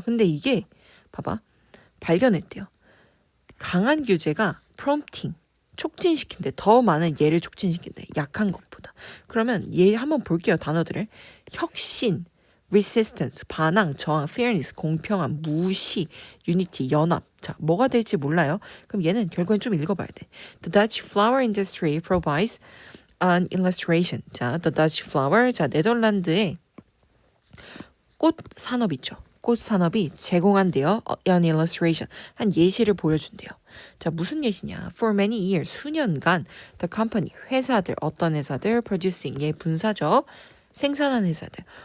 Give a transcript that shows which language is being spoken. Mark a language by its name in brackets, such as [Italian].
[Korean] 근데 이게 봐봐. 발견했대요. 강한 규제가 prompting, 촉진시킨대. 더 많은 얘를 촉진시킨대. 약한 것보다. 그러면 얘 한번 볼게요. 단어들을. 혁신, resistance, 반항, 저항, fairness, 공평함, 무시, unity, 연합. 자, 뭐가 될지 몰라요. 그럼 얘는 결국엔 좀 읽어봐야 돼. [English] The Dutch flower industry provides an illustration. 자, the Dutch flower. [Korean] 자, 네덜란드의 꽃 산업 있죠. 꽃 산업이 제공한대요. [English] An illustration. [Korean] 한 예시를 보여준대요. 자, 무슨 예시냐? [English] For many years, [Korean] 수년간 [English] the company, [Korean] 회사들, 어떤 회사들, producing, 얘 분사죠. 생산한 회사들.